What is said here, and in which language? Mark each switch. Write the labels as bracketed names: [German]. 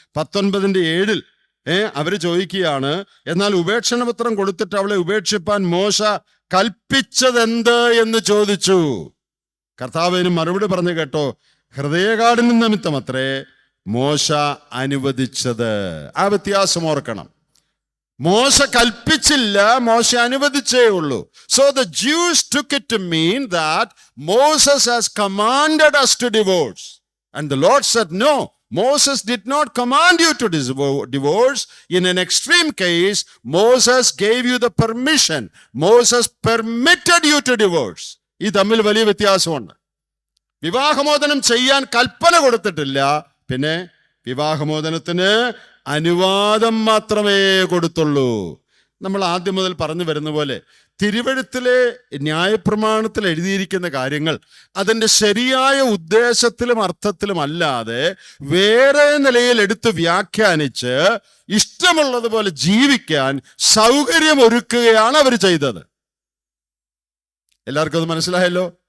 [Malayalam] 19:7 അവര് ചോദിക്കുകയാണ്, എന്നാൽ ഉപേക്ഷണപത്രം കൊടുത്തിട്ട് അവളെ ഉപേക്ഷിപ്പാൻ മോശ കൽപ്പിച്ചതെന്ത് എന്ന് ചോദിച്ചു. കർത്താവിന് മറുപടി പറഞ്ഞു കേട്ടോ, ഹൃദയകാഠിന്യം നിമിത്തം അത്രേ മോശ അനുവദിച്ചത്. ആ വ്യത്യാസം ഓർക്കണം. മോശ കൽപ്പിച്ചില്ല, മോശ അനുവദിച്ചേ ഉള്ളൂ. [English] So the Jews took it to mean that Moses has commanded us to divorce. And the Lord said, no, Moses did not command you to divorce. In an extreme case, Moses gave you the permission. Moses permitted you to divorce. [Malayalam] ഈ തമ്മിൽ വലിയ വ്യത്യാസമുണ്ട്. വിവാഹമോചനം ചെയ്യാൻ കൽപ്പന കൊടുത്തിട്ടില്ല, പിന്നെ വിവാഹമോചനത്തിന് അനുവാദം മാത്രമേ കൊടുത്തുള്ളൂ. നമ്മൾ ആദ്യം മുതൽ പറഞ്ഞു വരുന്ന പോലെ തിരുവെഴുത്തിലെ ന്യായപ്രമാണത്തിൽ എഴുതിയിരിക്കുന്ന കാര്യങ്ങൾ അതിൻ്റെ ശരിയായ ഉദ്ദേശത്തിലും അർത്ഥത്തിലും അല്ലാതെ വേറെ നിലയിൽ എടുത്ത് വ്യാഖ്യാനിച്ച് ഇഷ്ടമുള്ളതുപോലെ ജീവിക്കാൻ സൗകര്യം ഒരുക്കുകയാണ് അവർ ചെയ്തത്. എല്ലാവർക്കും അത് മനസ്സിലായല്ലോ?